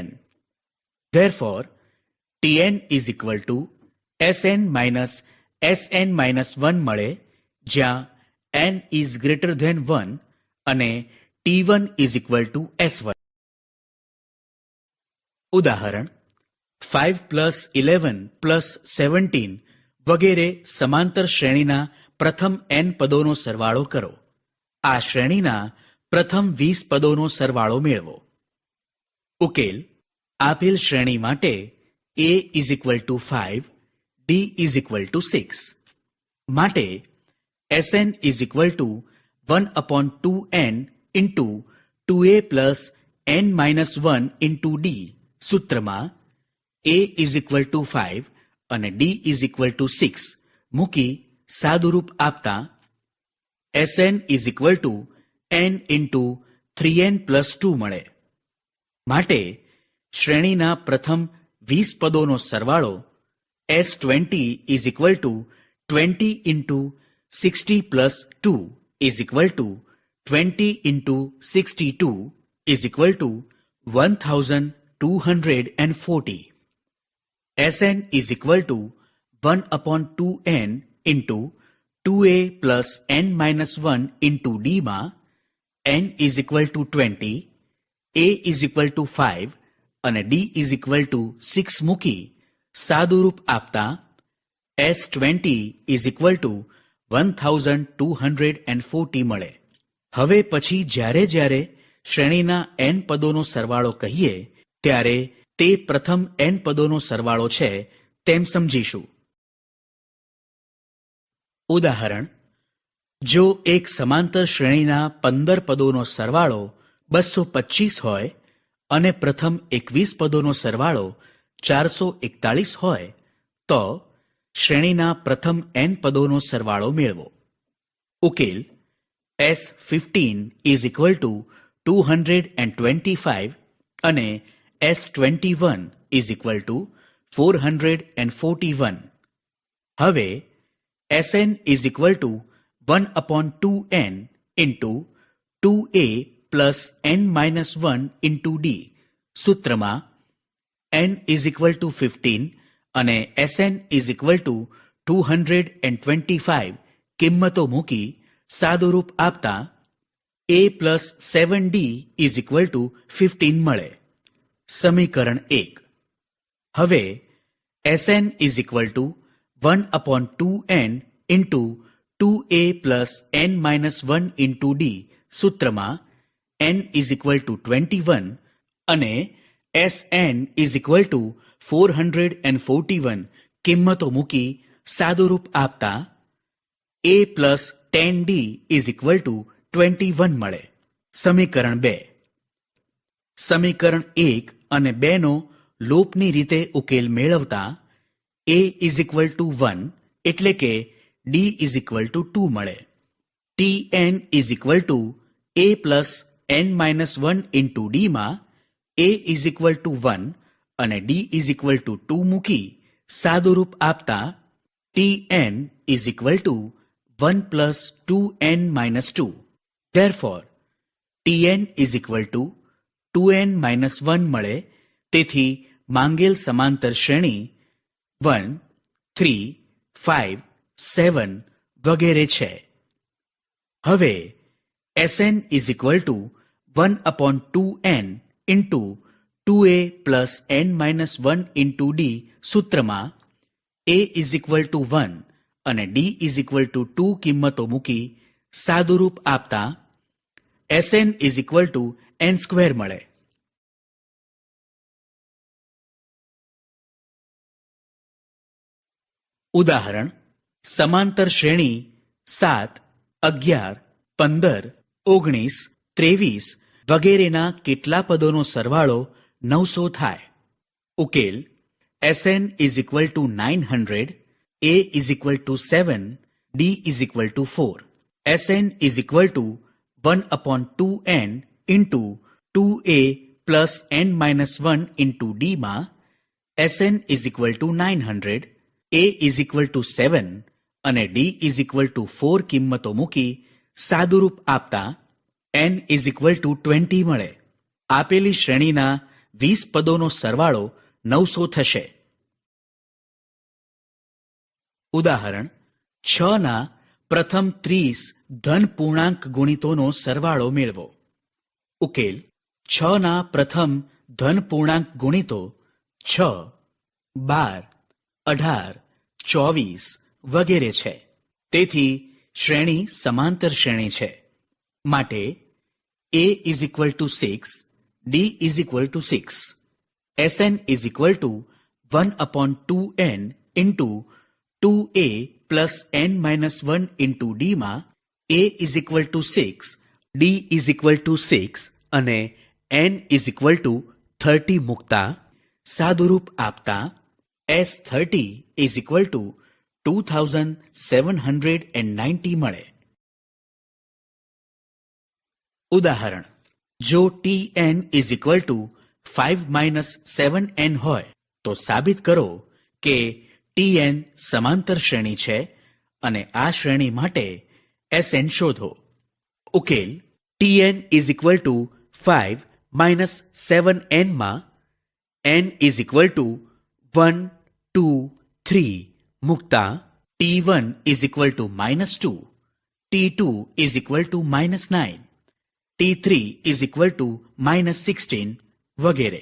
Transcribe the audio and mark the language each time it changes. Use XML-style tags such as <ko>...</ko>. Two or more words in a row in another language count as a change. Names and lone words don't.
<en>Therefore, Tn is equal to Sn minus Sn-1 મળે, જ્યાં n is greater than 1 અને T1 is equal to S1.</en> <gu>ઉદાહરણ 5</gu> <en>plus 11 plus 17</en> <gu>વગેરે સમાંતર શ્રેણીના પ્રથમ n પદોનો સરવાળો કરો. આ શ્રેણીના પ્રથમ 20 પદોનો સરવાળો મેળવો. ઉકેલ. આપેલ શ્રેણી માટે</gu> <en>a is equal to 5, d is equal to 6. માટે Sn is equal to 1/2n into 2a plus n-1 into d. સૂત્રમાં a is equal to 5 અને d is equal to 6</en> <gu>મૂકી સાદુરૂપ આપતા</gu> <en>Sn is equal to n into 3n plus 2 મળે.</en> <gu>માટે શ્રેણીના પ્રથમ 20 પદોનો સરવાળો</gu> <en>S20 is equal to 20 into 60 plus 2 is equal to 20 into 62 is equal to 1240. Sn is equal to 1 upon 2n into 2a plus n minus 1 into d માં n is equal to 20, a is equal to 5 અને d is equal to 6</en> <gu>મૂકી સાદુરૂપ આપતા</gu> <en>S20 is equal to 1240 મળે.</en> <gu>હવે પછી જ્યારે જ્યારે શ્રેણીના n પદોનો સરવાળો કહીએ ત્યારે તે પ્રથમ n પદોનો સરવાળો છે તેમ સમજીશું. ઉદાહરણ: જો એક સમાંતર શ્રેણીના 15 પદોનો સરવાળો 225 હોય અને પ્રથમ 21 પદોનો સરવાળો 441 હોય તો શ્રેણીના પ્રથમ n પદોનો સરવાળો મેળવો. ઉકેલ:</gu> <en>S15 is equal to 225 અને S21 is equal to 441. હવે Sn is equal to 1 upon 2n into 2a plus n minus 1 into d સૂત્રમાં n is equal to 15 અને Sn is equal to 225</en> <gu>કિંમતો મૂકી સાદુરૂપ આપતા</gu> <en>a plus 7d is equal to 15 મળે.</en> <gu>સમીકરણ 1. હવે</gu> <en>Sn is equal to 1 upon 2n into 2a plus n minus 1 into d સૂત્રમાં n is equal to 21 અને Sn is equal to 441</en> <gu>કિંમતો મૂકી સાદુરૂપ આપતા</gu> <en>a plus 10d is equal to 21 મળે.</en> <gu>સમીકરણ 2. સમીકરણ 1 અને 2 નો લોપની રીતે ઉકેલ મેળવતા</gu> <en>a is equal to 1</en> <gu>એટલે કે</gu> <en>d is equal to 2</en> <gu>મળે.</gu> <en>tn is equal to a plus n minus 1 into d માં a is equal to 1 અને d is equal to 2</en> <gu>મૂકી સાદુરૂપ આપતા</gu> <en>tn is equal to 1 plus 2n minus 2. Therefore, tn is equal to 2n minus 1 મળે.</en> <gu>તેથી માંગેલ સમાંતર શ્રેણી 1, 3, 5, 7 વગેરે છે.</gu> <en>હવે Sn is equal to 1 upon 2n into 2a plus n minus 1 into d સૂત્રમાં a is equal to 1 અને d is equal to 2</en> <gu>કિંમતો મૂકી સાદુરૂપ આપતા</gu> <en>Sn is equal to n square મળે.</en> <gu>ઉદાહરણ: સમાંતર શ્રેણી 7, 11, 15, 19, 23 વગેરેના કેટલા પદોનો સરવાળો 900 થાય.</gu> <en>ઉકેલ: Sn is equal to 900, a is equal to 7, d is equal to 4. Sn is equal to 1 upon 2n into 2a plus n minus 1 into d માં Sn is equal to 900, a is equal to 7 અને d is equal to 4</en> <gu>કિંમતો મૂકી સાદુરૂપ આપતા</gu> <en>n is equal to 20 મળે.</en> <gu>આપેલી શ્રેણીના 20 પદોનો સરવાળો 900 થશે. ઉદાહરણ: 6 ના પ્રથમ 30 ધન પૂર્ણાંક ગુણિતોનો સરવાળો મેળવો. ઉકેલ: 6 ના પ્રથમ ધન પૂર્ણાંક ગુણિતો 6, 12, 18, 24 વગેરે છે. તેથી શ્રેણી સમાંતર શ્રેણી છે.</gu> <en>માટે a is equal to 6, d is equal to 6. Sn is equal to 1 upon 2n into 2a plus n minus 1 into d માં a is equal to 6, d is equal to 6 અને n is equal to 30</en> <gu>મૂકતા સાદુરૂપ આપતા</gu> <en>S30 is equal to 2790 મળે.</en> <gu>ઉદાહરણ: જો</gu> <en>tn is equal to 5 minus 7n</en> <gu>હોય તો સાબિત કરો કે tn સમાંતર શ્રેણી છે અને આ શ્રેણી માટે Sn શોધો.</gu> <en>ઉકેલ Tn is equal to 5 minus 7n માં n is equal to 1, 2, 3 મૂકતા T1 is equal to -2, T2 is equal to -9, T3 is equal to -16 વગેરે.</en>